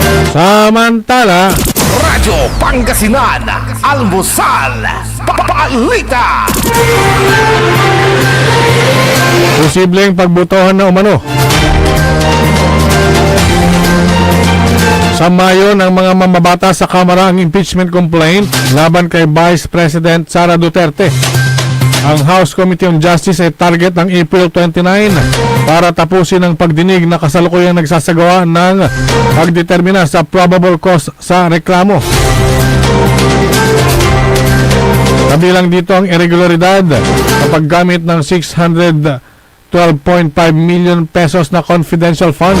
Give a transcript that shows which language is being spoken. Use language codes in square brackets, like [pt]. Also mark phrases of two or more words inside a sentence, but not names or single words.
[tl] Samantala, Radyo Pangasinan, Almusal, Balita. posibleng pagbotohan na umano sa Mayo ng mga mamabata sa Kamara ang [en] impeachment complaint [tl] laban kay Vice President Sara Duterte. Ang House Committee on Justice ay target ng April 29 para tapusin ang pagdinig na kasalukuyang nagsasagawa ng pagdetermina sa [en] probable cause [tl] sa reklamo. Kabilang dito ang irregularidad sa paggamit ng 612.5 million pesos na [en] confidential funds.